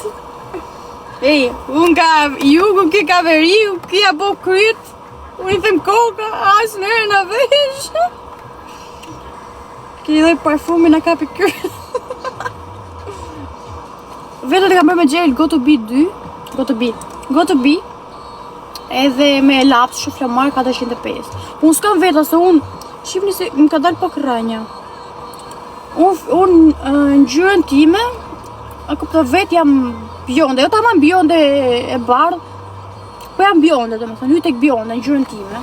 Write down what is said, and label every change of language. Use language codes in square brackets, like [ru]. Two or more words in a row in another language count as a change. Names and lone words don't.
[sq] Ej, ju ke ka veri, u kia bo kryt. Unë i them koka, asë nërë në vesh. Ke dhe parfumi në kapi kryt. Vetët e kam bërë me gel Go to Be 2. Go to Be. Edhe me laps shuflamar 405. Unë s'kam veta se unë shifni se më ka dalë pak rënja. Unë në gjyrën time a kupto vetë jam bjonde, jo tamam bjonde e bardh, po jam bjonde domethënë, hyj tek bjonde në gjyrën time.